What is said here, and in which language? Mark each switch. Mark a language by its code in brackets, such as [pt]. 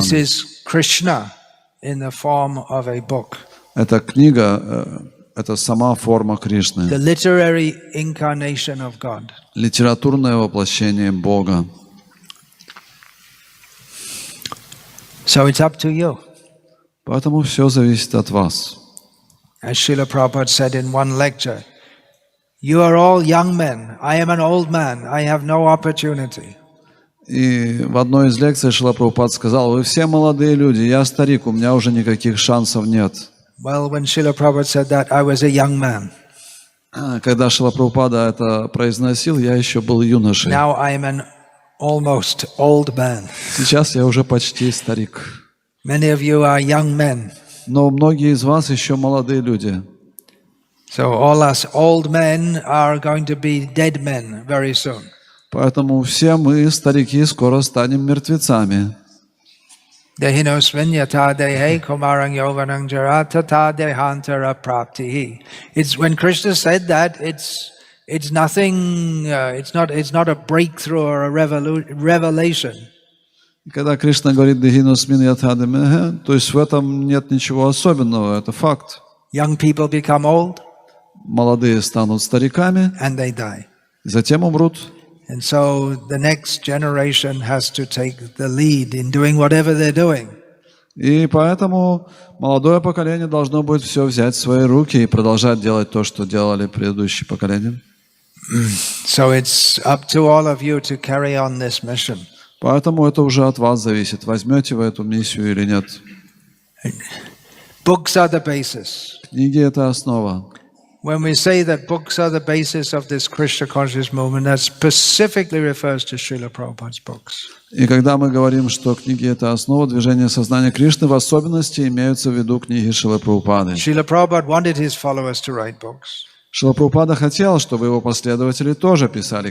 [en] This is Krishna in the form of a book. [ru] Эта книга — это сама форма Кришны, [en] The literary incarnation of God. [ru] литературное воплощение Бога. [en] So it's up to you. [ru] Поэтому все зависит от вас. [en] As Srila Prabhupada said in one lecture, you are all young men. I am an old man. I have no opportunity. [ru] И в одной из лекций Шрила Прабхупад сказал: вы все молодые люди, я старик, у меня уже никаких шансов нет. [en] Well, when Srila Prabhupada said that, I was a young man. [ru] Когда Шрила Прабхупада это произносил, я еще был юношей. [en] Now I am an almost old man. [ru] Сейчас я уже почти старик. [en] Many of you are young men. [ru] Но многие из вас еще молодые люди. [en] So all us old men are going to be dead men very soon. [ru] Поэтому все мы, старики, скоро станем мертвецами. [sa] Dehino svinyata dehe kumarang yovanang jaratata dehantara praptihi. [en] It's when Krishna said that, it's nothing. It's not a breakthrough or a revelation. [ru] Когда Кришна говорит [sa] «Дехиносмин ятхадамеге», [ru] то есть в этом нет ничего особенного, это факт. [en] Young people become old, [ru] Молодые станут стариками, [en] and they die. [ru] затем умрут. [en] And so the next generation has to take the lead in doing whatever they're doing. [ru] И поэтому молодое поколение должно будет все взять в свои руки и продолжать делать то, что делали предыдущие поколения. [en] So it's up to all of you to carry on this mission. [ru] Поэтому это уже от вас зависит, возьмете вы эту миссию или нет. [en] Books are the basis. [ru] Книги — это основа. [en] When we say that books are the basis of this Krishna conscious movement, that specifically refers to Srila Prabhupada's books. [ru] И когда мы говорим, что книги — это основа движения сознания Кришны, в особенности имеются в виду книги Шрилы Прабхупады. [en] Srila Prabhupada wanted his followers to write books. [ru] Шрила Прабхупада хотел, чтобы его последователи тоже писали